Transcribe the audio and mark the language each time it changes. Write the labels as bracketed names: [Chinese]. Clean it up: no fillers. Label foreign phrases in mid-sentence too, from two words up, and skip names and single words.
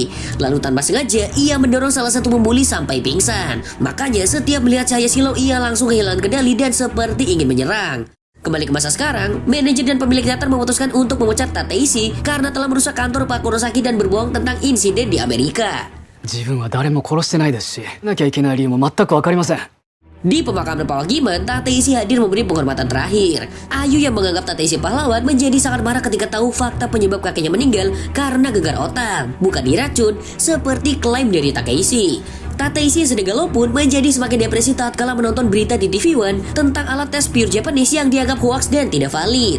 [Indonesian] Lalu tanpa sengaja ia mendorong salah satu pembuli sampai pingsan. Makanya setiap melihat cahaya silau ia langsung kehilangan kendali dan seperti ingin menyerang. Kembali ke masa sekarang, manajer dan pemilik teater memutuskan untuk memecat Tateishi karena telah merusak kantor Pak Kurosaki dan berbohong tentang insiden di Amerika. [Japanese] 自分は誰も殺してないですし、なきゃいけない理由も全くわかりません。 [Indonesian] Di pemakaman pewakiman, Tateishi hadir memberi penghormatan terakhir. Ayu yang menganggap Tateishi pahlawan menjadi sangat marah ketika tahu fakta penyebab kakeknya meninggal karena gegar otak, bukan diracun seperti klaim dari Takeshi. Tateishi yang sedang galau pun menjadi semakin depresi tatkala menonton berita di TV One tentang alat tes [English] pure Japanese [Indonesian] yang dianggap hoax dan tidak valid.